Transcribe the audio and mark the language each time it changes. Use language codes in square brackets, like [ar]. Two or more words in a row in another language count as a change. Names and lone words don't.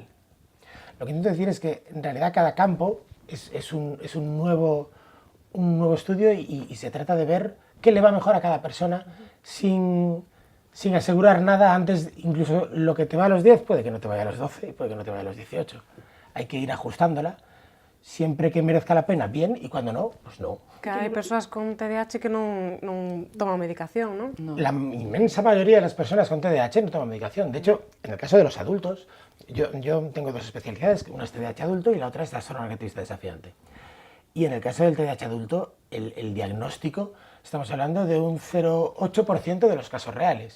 [es] Lo que intento decir es que en realidad cada campo es un nuevo estudio y se trata de ver qué le va mejor a cada persona sin asegurar nada antes. Incluso lo que te va a los 10 puede que no te vaya a los 12 y puede que no te vaya a los 18. Hay que ir ajustándola, siempre que merezca la pena, bien, y cuando no, pues no. [gl] Que hai persoas con TDAH que non toman medicación, non? [es] No. La inmensa mayoría de las personas con TDAH no toman medicación. De hecho, en el caso de los adultos, yo tengo 2 especialidades, una es TDAH adulto y la otra es trastorno negativista desafiante. Y en el caso del TDAH adulto, el diagnóstico, estamos hablando de un 0,8% de los casos reales.